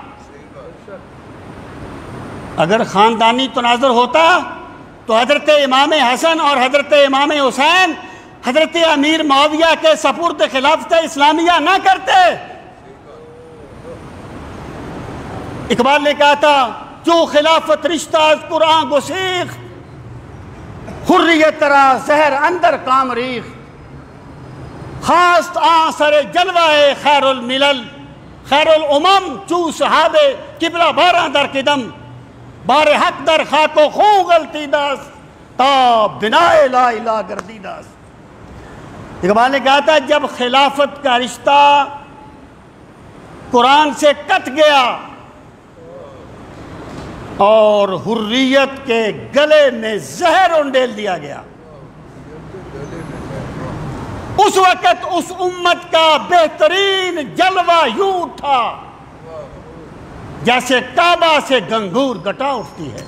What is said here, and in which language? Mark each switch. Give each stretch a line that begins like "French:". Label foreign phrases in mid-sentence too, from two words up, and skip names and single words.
Urdu: اگر خاندانی تناظر ہوتا تو حضرت امام حسن اور حضرت امام حسین حضرت امیر معاویہ کے سپرد خلافت اسلامیہ نہ کرتے۔ اقبال نے کہا تھا
Persian: جو خلافت رشتہ از قرآن گسیخ، حریت ترا زہر اندر کام ریخ، خاست آنصر جلوہ خیر الملل، خیر الامم چو صحاب قبلہ باراں در قدم، بار حق در خاک و خون غلطی داست تا بنائے لا الہ گردی داست۔
Urdu: اقبال نے کہا تھا جب خلافت کا رشتہ قرآن سے کٹ گیا اور حریت کے گلے میں زہر انڈیل دیا گیا، اس وقت اس امت کا بہترین جلوہ یوں تھا جیسے کعبہ سے گنگور گٹا اٹھتی ہے۔